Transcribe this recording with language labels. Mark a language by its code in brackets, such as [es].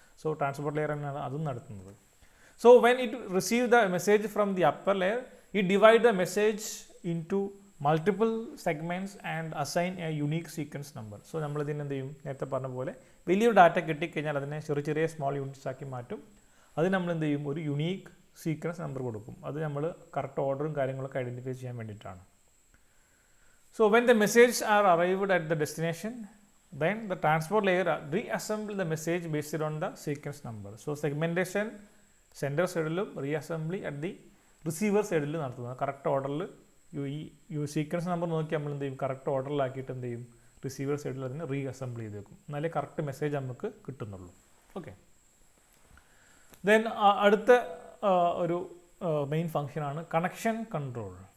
[ml] So transport layer തന്നെയാണ് അതും നടത്തുന്നത്. [en] So when it receive the message from the upper layer, it divide the message into multiple segments and assign a unique sequence number. [ml] So നമ്മളിതിന് എന്ത് ചെയ്യും, നേരത്തെ പറഞ്ഞ പോലെ വലിയൊരു ഡാറ്റ കിട്ടിക്കഴിഞ്ഞാൽ അതിനെ ചെറിയ സ്മോൾ യൂണിറ്റ്സ് ആക്കി മാറ്റും. അത് നമ്മൾ എന്ത് ചെയ്യും, ഒരു യുണീക്ക് സീക്വൻസ് നമ്പർ കൊടുക്കും. അത് നമ്മൾ കറക്റ്റ് ഓർഡറും കാര്യങ്ങളൊക്കെ ഐഡൻറ്റിഫൈ ചെയ്യാൻ വേണ്ടിയിട്ടാണ്. [en] So when the message are arrived at the destination, then the transport layer reassemble the message based on the sequence number. [ml] So segmentation centre സൈഡിലും [en] reassembly at the receiver [ml] സൈഡിൽ നടത്തുന്നത്. കറക്റ്റ് ഓർഡറിൽ ഈ സീക്വൻസ് നമ്പർ നോക്കി നമ്മൾ എന്ത് ചെയ്യും, കറക്റ്റ് ഓർഡറിലാക്കിയിട്ട് എന്ത് ചെയ്യും, റിസീവർ സൈഡിൽ അതിന് റീഅസംബിൾ ചെയ്ത് വെക്കും. എന്നാലേ കറക്റ്റ് മെസ്സേജ് നമുക്ക് കിട്ടുന്നുള്ളൂ. ഓക്കെ, ദെൻ അടുത്ത ഒരു മെയിൻ ഫങ്ഷനാണ് കണക്ഷൻ കൺട്രോൾ.